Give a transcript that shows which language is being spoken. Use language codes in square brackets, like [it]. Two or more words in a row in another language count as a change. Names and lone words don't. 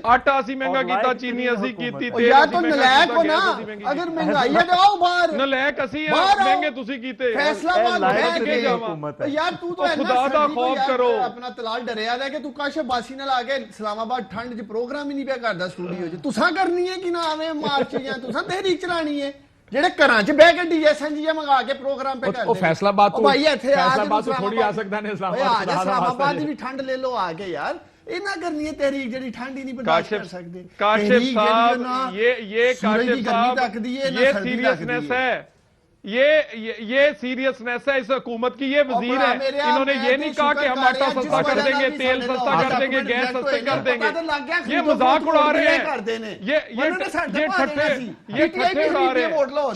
[pa] آٹا اسی مہنگا کیتا چینی اسی کیتی تیل یا تو نلائق ہو نا اگر مہنگائی ہے تو آؤ باہر نلائق اسی ہے مہنگے تسی کیتے فیصلہ بات کے یار تو خدا دا خوف کرو اپنا طلال ڈریا ہے کہ تو کاشف باسی نال آ کے اسلام آباد ٹھنڈ چ پروگرام ہی نہیں پیا کردا سٹوڈیو چ تساں کرنی ہے کہ نہ آویں مارچ یا تساں تحریک چلانی ہے ਜਿਹੜੇ ਘਰਾਂ 'ਚ ਬਹਿ ਕੇ ਡੀਐਸਐਨਜੀ ਮੰਗਾ ਕੇ ਪ੍ਰੋਗਰਾਮ पे ਉਹ ਫੈਸਲਾਬਾਦ ਤੋਂ ਭਾਈ ਇੱਥੇ ਆ ਫੈਸਲਾਬਾਦ ਤੋਂ ਥੋੜੀ ਆ ਸਕਦਾ ਨੇ ਇਸਲਾਮਾਬਾਦ ਦੀ ਵੀ ਠੰਡ ਲੈ ਲਓ ਆ ਕੇ ਯਾਰ ਇਹਨਾਂ ਕਰਨੀ ਹੈ ਤਹਿਰੀਕ ਜਿਹੜੀ ਠੰਡ ਹੀ ਨਹੀਂ ਬਰਦਾਸ਼ਤ ਕਰ ਸਕਦੇ [ur] کاشف صاحب یہ کاشف صاحب یہ سیریسنس ہے یہ سیریسنس ہے اس حکومت کی. یہ وزیر ہے، انہوں نے یہ نہیں کہا کہ ہم آٹا سستا کر دیں گے، تیل سستا کر دیں گے، گیس سستے کر دیں گے. یہ مذاق اڑا رہے ہیں، یہ ٹھٹھے اڑا رہے ہیں